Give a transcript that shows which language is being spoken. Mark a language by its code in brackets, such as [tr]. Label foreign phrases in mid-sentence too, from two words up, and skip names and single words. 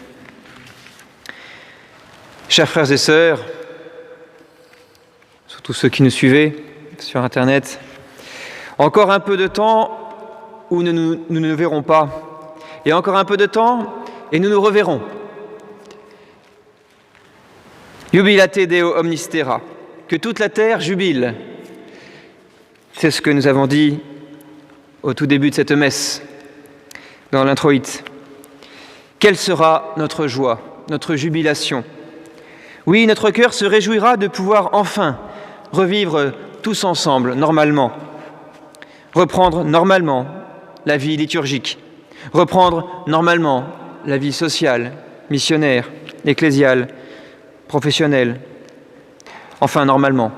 [fr] Chers frères et sœurs, surtout ceux qui nous suivez sur Internet, encore un peu de temps où nous ne verrons pas, et encore un peu de temps et nous nous reverrons. [la] Jubilate Deo omnis terra, [fr] que toute la terre jubile. C'est ce que nous avons dit au tout début de cette messe, dans l'introïte. Quelle sera notre joie, notre jubilation? Oui, notre cœur se réjouira de pouvoir enfin revivre tous ensemble, normalement, reprendre normalement la vie liturgique, reprendre normalement la vie sociale, missionnaire, ecclésiale, professionnelle, enfin normalement.